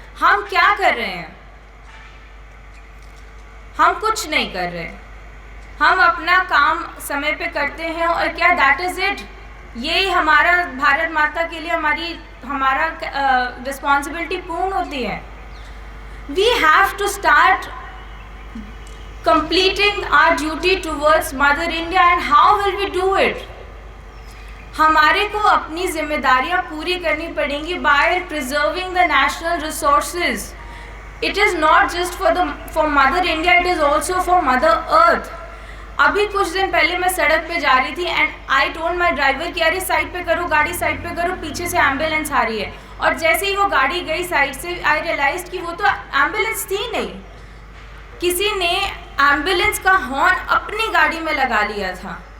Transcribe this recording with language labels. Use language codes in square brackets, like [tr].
[hi] हम क्या कर रहे हैं? हम कुछ नहीं कर रहे. हम अपना काम समय पे करते हैं और क्या [en] That is it. [hi] यही हमारा भारत माता के लिए हमारा रिस्पॉन्सिबिलिटी पूर्ण होती है. [en] We have to start completing our duty towards Mother India, and how will we do it? [hi] हमारे को अपनी जिम्मेदारियां पूरी करनी पड़ेंगी [en] by preserving the national resources. It is not just for Mother India, it is also for Mother Earth. [hi] अभी कुछ दिन पहले मैं सड़क पे जा रही थी [en] and I told my driver [hi] कि अरे साइड पे करो, गाड़ी साइड पे करो, पीछे से एम्बुलेंस आ रही है. और जैसे ही वो गाड़ी गई साइड से, [en] I realise [hi] कि वो तो एम्बुलेंस थी नहीं, किसी ने एम्बुलेंस का हॉर्न अपनी गाड़ी में लगा लिया था.